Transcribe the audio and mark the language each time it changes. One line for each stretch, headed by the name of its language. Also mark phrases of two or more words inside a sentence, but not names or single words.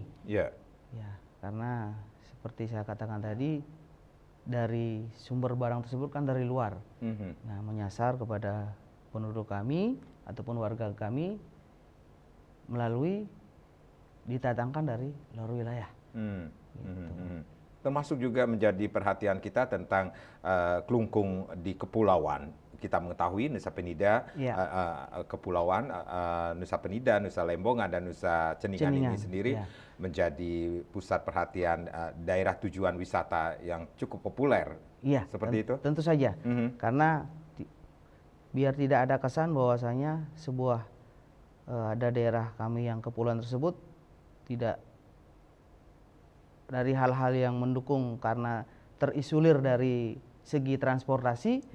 Indonesian: Ya, karena seperti saya katakan tadi, dari sumber barang tersebut kan dari luar, nah menyasar kepada penduduk kami ataupun warga kami melalui didatangkan dari luar wilayah. Gitu. Termasuk juga menjadi perhatian kita tentang Klungkung di kepulauan. Kita mengetahui Nusa Penida, kepulauan Nusa Penida, Nusa Lembongan, dan Nusa Ceningan ini sendiri menjadi pusat perhatian daerah tujuan wisata yang cukup populer. Iya, seperti itu. Tentu saja, karena biar tidak ada kesan bahwasanya sebuah ada daerah kami yang kepulauan tersebut tidak dari hal-hal yang mendukung karena terisolir dari segi transportasi.